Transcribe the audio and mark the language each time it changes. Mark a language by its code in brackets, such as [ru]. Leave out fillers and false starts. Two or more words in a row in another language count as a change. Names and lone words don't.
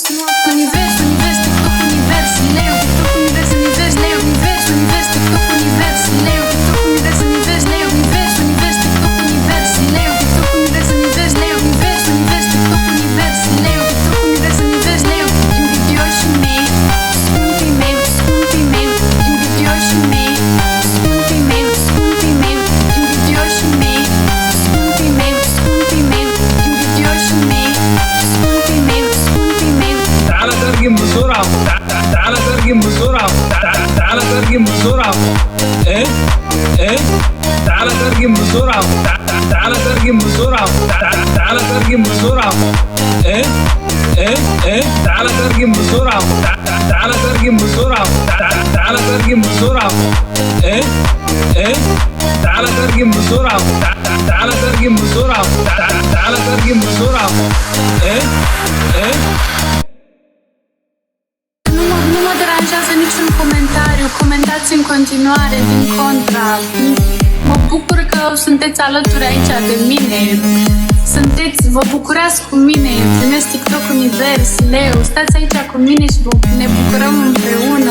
[ro] noapte, univers, TikTok univers, leu, TikTok univers, leu, univers, TikTok univers, leu, TikTok univers, leu, univers, TikTok univers, leu, TikTok univers, leu, univers, TikTok univers, leu, TikTok univers, leu, invidioșii mei, scumpii mei, invidioșii mei, scumpii mei, invidioșii mei, scumpii mei, invidioșii mei, scumpii mei. [ar] تعال ترجم بسرعة، تعال ترجم بسرعة، تعال ترجم بسرعة. ايه تعال ترجم بسرعة، تعال ترجم بسرعة، تعال ترجم بسرعة. ايه تعال ترجم بسرعة، تعال ترجم بسرعة، تعال ترجم بسرعة. ايه تعال ترجم بسرعة، تعال ترجم بسرعة، تعال ترجم بسرعة. ايه [ro] Nu mă deranjează niciun comentariu, comentați în continuare, din contra. Mă bucur că sunteți alături aici de mine, vă bucurați cu mine, primesc TikTok univers, leu, stați aici cu mine și ne bucurăm împreună.